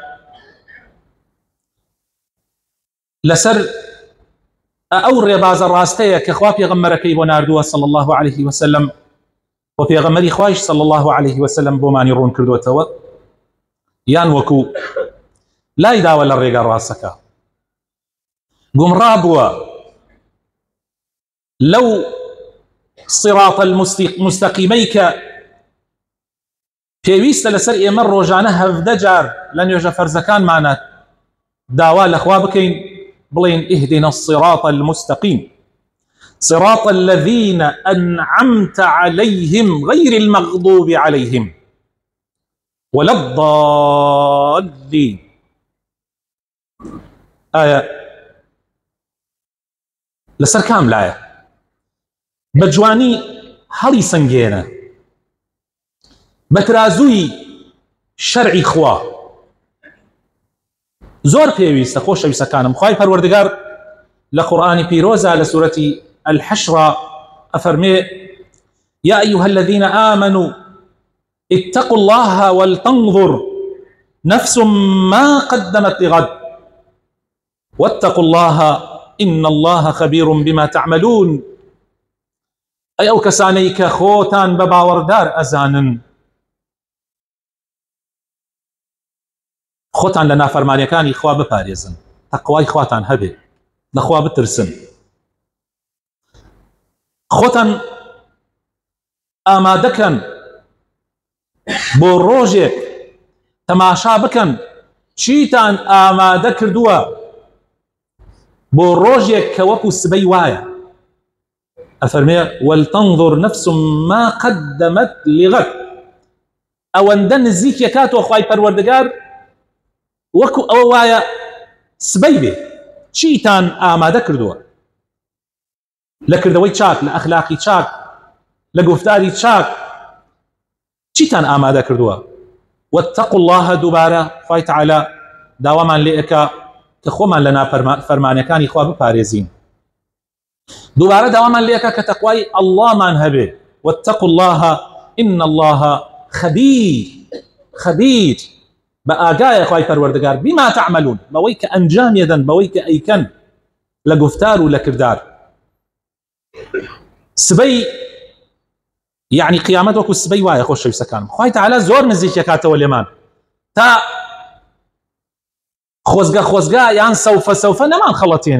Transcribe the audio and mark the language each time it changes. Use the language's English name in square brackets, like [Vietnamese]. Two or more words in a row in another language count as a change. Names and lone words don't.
[Central Kurdish] لەسەر ئەو ڕێبازە ڕاستەیە کە خوا پێغەمبەرەکەی بۆ ناردووە [Arabic] صلی الله عليه وسلم [Central Kurdish] و پێغەمبەری خوایش [Arabic] صلی الله عليه وسلم [Central Kurdish] بۆمانی ڕوون کردوێتەوە، یان وەکو لای داوە لە ڕێگە ڕاستەکە گومڕا بووە لەو [Arabic] صراط المستقیمەی [Central Kurdish] کە پێویستە لەسەر ئێمە ڕۆژانە 17 جار لە نوێژە فەرزەکانمانە داوا لەخوا بکەین، بڵێن [Arabic] اهدنا الصراط المستقيم صراط الذين أنعمت عليهم غير المغضوب عليهم ولا الضالين. آية لسر كاملة بجواني [Central Kurdish] هەڵی سنگێنە بەترازووی شەرعی خوا زۆر پێویستە خۆشەویستەکانم. خوای پەروەردگار لە قورئانی پیرۆزە لە سوورەتی الحشر ئەفەرمێ [Arabic] يا أيها الذين آمنوا اتقوا الله ولتنظر نفس ما قدمت لغد واتقوا الله إن الله خبير بما تعملون. [Central Kurdish] أي أو كسانەی کە خۆتان بە باوەڕدار ئەزانن، خۆتان لە نافەرمانیەکانی خوا بپارێزن، تەقوای خواتان هەبێ، لەخوا بترسن، خۆتان ئامادەکەن بۆ ڕۆژێک تەماشا بکەن چیتان ئامادە کردووە بۆ ڕۆژێک کە وەکو سبەی وایە. [Arabic] ئەفەرمێ ولتنظر نفس ما قدمت لغد، [Central Kurdish] ئەوەندە نزیکە کاتەوە خوای پەروەردگار وەکو ئەوە وایە سبەی بێ چیتان ئامادە کردووە لە کردەوەی چاک، لە ئەخلاقی چاک، لە گفتاری چاک، چیتان ئامادە کردووە. [Arabic] واتقوا الله [Central Kurdish] دووبارە خوای تەعالا داوامان لێ ئەکا کە خۆمان لە نافەرمانیەکانی خوا بپارێزین، دووبارە داوامان لێ ئەکا کە تەقوای ئەڵڵامان هەبێ. [Arabic] واتقوا الله إن الله خبير [Central Kurdish] بە ئاگایە خوای پەروەردگار [Arabic] بما تعملون، [Central Kurdish] بەوەی کە ئەنجام دەدەن، بەوەی کە ئەیکەن لە گفتار و لە کردار. سبەی یعنی قیامەت وەکو سبەی وایە خۆشەویستەکانم. خوای تەعالا زۆر نزیکە کاتەوە لێمان تا خۆزگە یان سەوفە نەمان خەڵەتێنێ.